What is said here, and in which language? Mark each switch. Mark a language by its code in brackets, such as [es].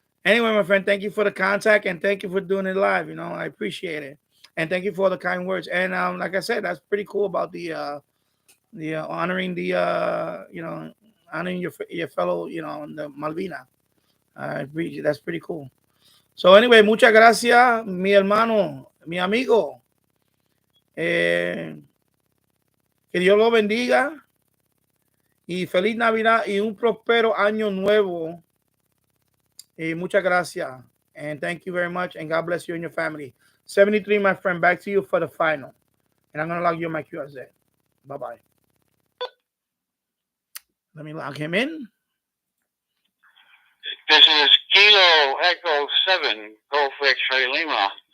[en] Anyway, my friend, thank you for the contact and thank you for doing it live. You know, I appreciate it. And thank you for all the kind words. And like I said, that's pretty cool about the honoring the honoring your fellow, the Malvina. That's pretty cool. So anyway, [es] muchas gracias, mi hermano, mi amigo. Que Dios lo bendiga y feliz Navidad y un próspero año nuevo. Muchas gracias. [en] And thank you very much. And God bless you and your family. 73, my friend, back to you for the final. And I'm going to log you in my QRZ. Bye-bye. Let me log him in. This is Kilo Echo 7, Golf X-Ray Lima.